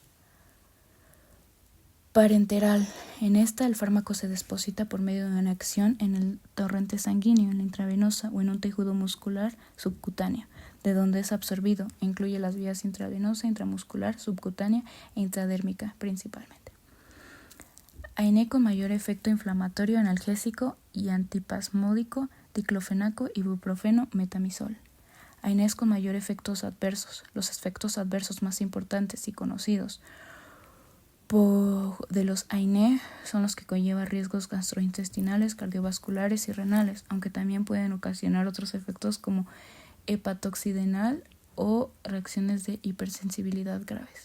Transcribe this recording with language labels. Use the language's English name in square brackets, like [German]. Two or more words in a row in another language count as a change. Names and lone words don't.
[Spanish] Parenteral, en esta el fármaco se deposita por medio de una acción en el torrente sanguíneo, en la intravenosa o en un tejido muscular subcutáneo, de donde es absorbido. Incluye las vías intravenosa, intramuscular, subcutánea e intradérmica principalmente. AINE con mayor efecto inflamatorio, analgésico y antipasmódico, diclofenaco, ibuprofeno, metamizol. AINEs con mayor efectos adversos. Los efectos adversos más importantes y conocidos de los AINE son los que conllevan riesgos gastrointestinales, cardiovasculares y renales, aunque también pueden ocasionar otros efectos como hepatotoxicidad o reacciones de hipersensibilidad graves.